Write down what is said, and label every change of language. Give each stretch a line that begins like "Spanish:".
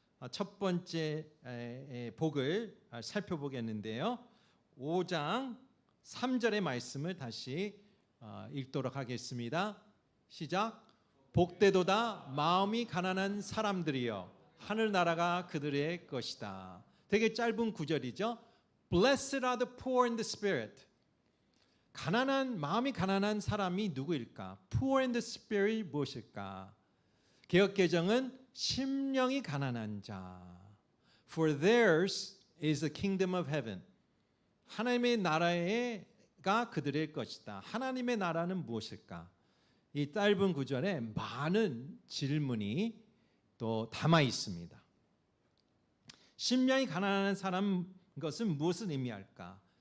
Korean: 첫 번째 복을 살펴보겠는데요. 5장 3절의 말씀을 다시 읽도록 하겠습니다. 시작. 복되도다 마음이 가난한 사람들이여 하늘나라가 그들의 것이다. 되게 짧은 구절이죠.
English: Blessed are the poor in the spirit.
Korean: 마음이 가난한 사람이 누구일까?
English: Poor in the spirit
Korean: 무엇일까? 개역개정은 심령이 가난한 자.
English: For theirs is the kingdom of heaven.
Korean: 하나님의 나라가 그들의 것이다. 하나님의 나라는 무엇일까? 이 짧은 구절에 많은 질문이 또 담아 있습니다. 심령이 가난한 사람 것은 무엇을 의미할까?